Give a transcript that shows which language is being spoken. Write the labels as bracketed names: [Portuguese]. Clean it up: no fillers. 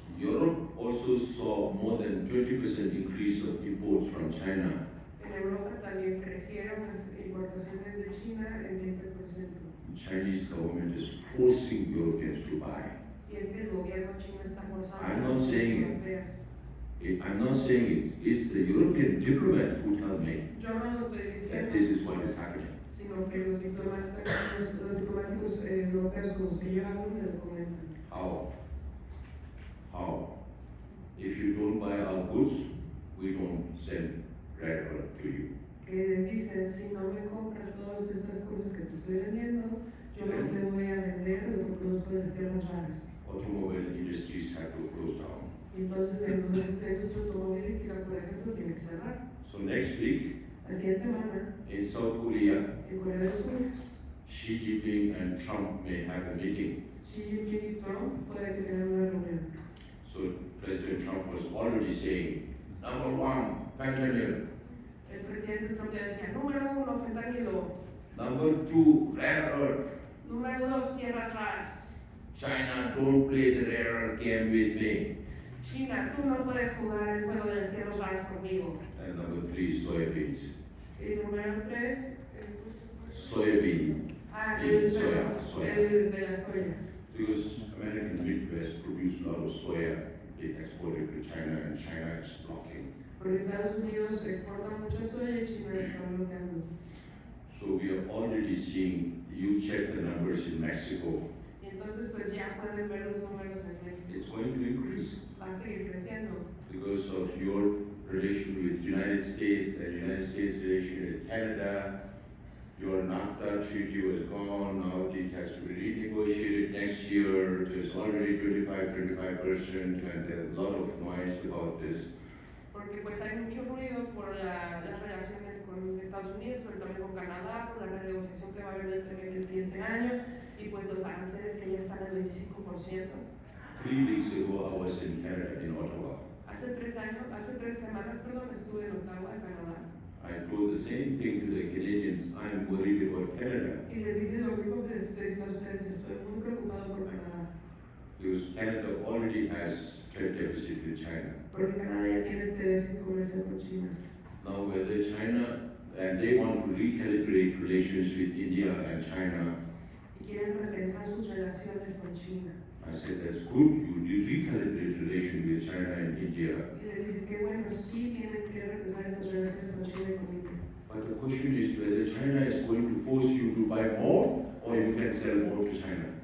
[English] Europe also saw more than 20% increase of imports from China. [Spanish] En Europa también crecieron las importaciones de China en 20%. [English] The Chinese government is forcing Europeans to buy. [Spanish] Y es que el gobierno chino está forzando [English] I'm a not [Spanish] las [English] saying- [Spanish] europeas. [English] I'm not saying it, it's the European diplomats who tell me [Spanish] Yo no lo estoy [English] that [Spanish] diciendo, [English] this is what is happening. [Spanish] sino que los diplomáticos europeos con los que yo hablo me lo comentan. [English] How? How? If you don't buy our goods, we don't send rare earth to you. [Spanish] Que les dicen, si no me compras todas estas cosas que te estoy vendiendo, yo no te voy a vender lo que produzco de las tierras raras. [English] Automobile industries have to close down. [Spanish] Y entonces la industria automovilística, por ejemplo, tiene que cerrar. [English] So next week [Spanish] La siguiente semana, [English] in South Korea, [Spanish] en Corea del Sur, [English] Xi Jinping and Trump may have a meeting. [Spanish] Xi Jinping y Trump pueden que tengan una reunión. [English] So President Trump was already saying, number one, fentanyl. [Spanish] El presidente Trump ya decía, número 1, fentanilo. [English] Number two, rare earth. [Spanish] Número 2, tierras raras. [English] China, don't play the rare earth game with me. [Spanish] China, tú no puedes jugar el juego de las tierras raras conmigo. [English] And number three, soybeans. [Spanish] Y número 3, [English] Soybean. [Spanish] el Soya. de la soya. [English] Because American Midwest produce a lot of soya, they export it to China and China is blocking. [Spanish] Porque Estados Unidos exporta mucha soya y China la está bloqueando. [English] So we are already seeing, you check the numbers in Mexico, [Spanish] Y entonces pues ya pueden ver los números en México. [English] it's going to increase [Spanish] Va a seguir creciendo. [English] because of your relation with United States and United States relation with Canada. Your NAFTA treaty was gone, now it has to be renegotiated next year. There's already 25%, and there's a lot of noise about this. [Spanish] Porque pues hay mucho ruido por las relaciones con Estados Unidos, pero también con Canadá, por la renegociación que va a haber el siguiente año, y pues los aranceles que ya están al 25%. [English] 3 weeks ago, I was in Canada, in Ottawa. [Spanish] Hace 3 semanas, estuve en Ottawa, Canadá, [English] I told the same thing to the Canadians, I'm worried about Canada, [Spanish] y les dije lo mismo que les estoy diciendo a ustedes, estoy muy preocupado por Canadá, [English] because Canada already has trade deficit with China. [Spanish] porque Canadá ya tiene este déficit comercial con China. [English] Now whether China, and they want to recalibrate relations with India and China, [Spanish] Y quieren repensar sus relaciones con China. [English] I said that's good, you recalibrate relations with China and India. [Spanish] Y les dije que bueno, sí tienen que repensar estas relaciones con China y con India. [English] But the question is whether China is going to force you to buy more or you can sell more to China.